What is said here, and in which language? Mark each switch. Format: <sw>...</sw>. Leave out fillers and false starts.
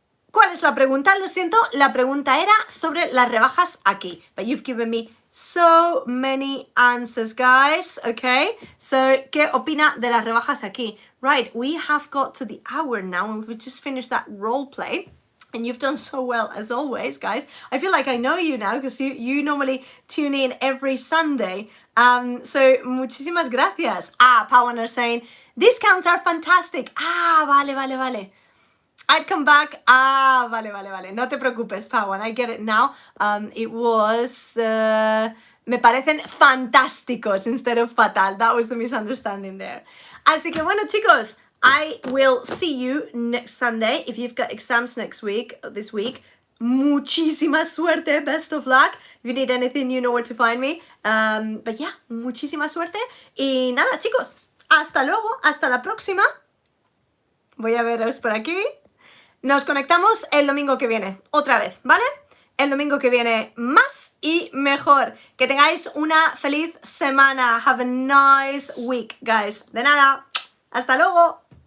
<es>¿Cuál es la pregunta? Lo siento, la pregunta era sobre las rebajas aquí.</es> <en>But you've given me so many answers, guys.</en> <es>Okay, so, ¿qué opina de las rebajas aquí?</es> <en>Right, we have got to the hour now and we've just finished that role play. And you've done so well, as always, guys. I feel like I know you now because you normally tune in every Sunday. So,</en> <es>muchísimas gracias.</es> <en>Pawan are saying, discounts are fantastic. Vale. I'd come back. Vale.</en> <es>No te preocupes,</es> <en>Pawan. I get it now. It was...</en> <es>me parecen fantásticos</es> <en>instead of</en> <es>fatal.</es> <en>That was the misunderstanding there.</en> <es>Así que bueno, chicos,</es> <en>I will see you next Sunday. If you've got exams this week,</en> <es>muchísima suerte.</es> <en>Best of luck. If you need anything, you know where to find me. But yeah,</en> <es>muchísima suerte. Y nada, chicos, hasta luego. Hasta la próxima. Voy a veros por aquí. Nos conectamos el domingo que viene, otra vez, ¿vale? El domingo que viene más y mejor. Que tengáis una feliz semana.</es> <en>Have a nice week, guys.</en> <es>De nada. Hasta luego.</es>